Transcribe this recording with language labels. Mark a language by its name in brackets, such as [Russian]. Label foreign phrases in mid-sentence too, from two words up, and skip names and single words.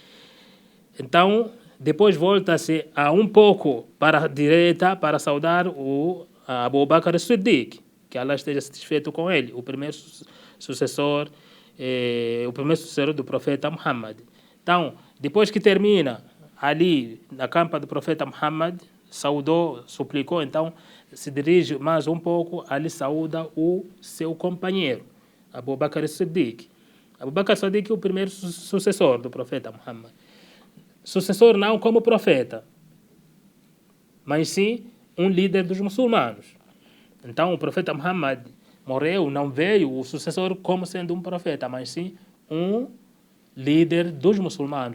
[Portuguese] Então, depois volta-se a um pouco para a direita para saudar o Abu Bakr as-Siddiq, que Allah esteja satisfeito com ele, o primeiro sucessor do profeta Muhammad. Então, depois que termina ali na campa do profeta Muhammad, saudou, suplicou, então se dirige mais um pouco, ali saúda o seu companheiro, Abu Bakr as-Siddiq. Abu Bakr as-Siddiq é o primeiro sucessor do profeta Muhammad. Sucessor não como profeta, mas sim um líder dos muçulmanos. Então o profeta Muhammad morreu, não veio o sucessor como sendo um profeta, mas sim um líder dos muçulmanos.